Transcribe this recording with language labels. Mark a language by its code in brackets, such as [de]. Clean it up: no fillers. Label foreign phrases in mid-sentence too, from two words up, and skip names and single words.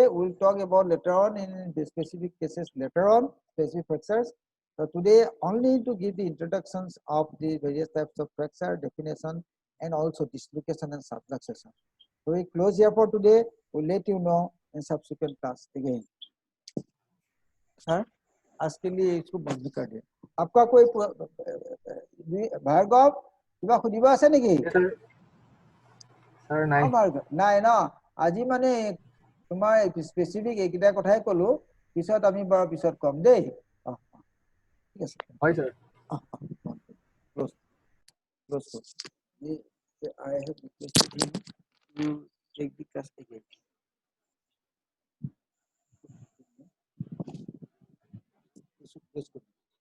[en] We'll talk about later on in the specific cases later on, specific fractures. So today only to give the introductions of the various types of fracture, definition, and also dislocation and subluxation. So we close here for today. We'll let you know in subsequent class again. [hi] Sir, आज के लिए इसको बंद कर दे. आपका कोई [as] भार्गव কিবা খুদিবা আছে নেকি? Sir, নাই. নাই ন আজি মানে তোমাৰ স্পেসিফিক এইকেইটা কথাই কলো পিছত আমি বাৰু পিছত কম দেই ঠিক আছে হয় স্যার [en] close I have requested him to take the class again. Let's go.